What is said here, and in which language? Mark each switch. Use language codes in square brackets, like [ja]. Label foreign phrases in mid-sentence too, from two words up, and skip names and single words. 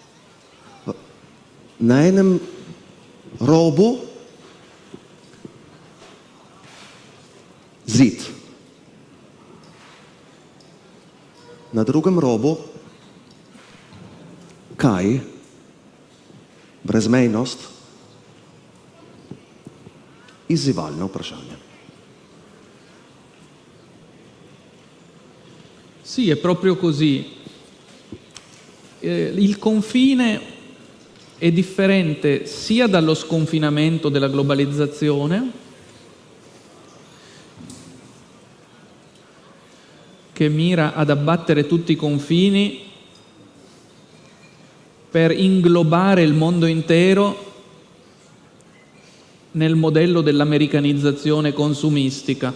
[sl] Na enem robu zid, na drugem robu kaj? Brezmejnost, izzivalne vprašanje. [it] Sì, è proprio così. Il confine è differente sia dallo sconfinamento della globalizzazione, che mira ad abbattere tutti i confini per inglobare il mondo intero nel modello dell'americanizzazione consumistica.